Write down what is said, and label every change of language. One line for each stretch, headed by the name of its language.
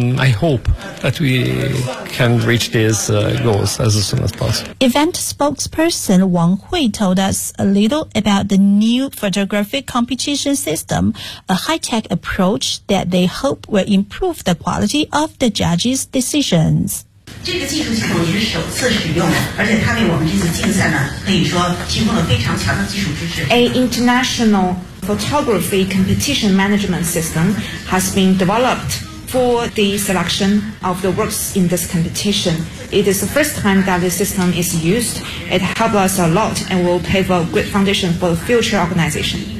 English: I hope that we can reach these goals as soon as possible. Event spokesperson Wang Hui told us a little about the new photographic competition system, a high-tech approach that they hope will improve the quality of the judges' decisions.
Chinese: 这个技术系统也是首次使用，而且它为我们这次竞赛呢，可以说提供了非常强的技术支持。
English: A international photography competition management system has been developed for the selection of the works in this competition. It is the first time that the system is used. It helps us a lot and will pave a great foundation for the future organization.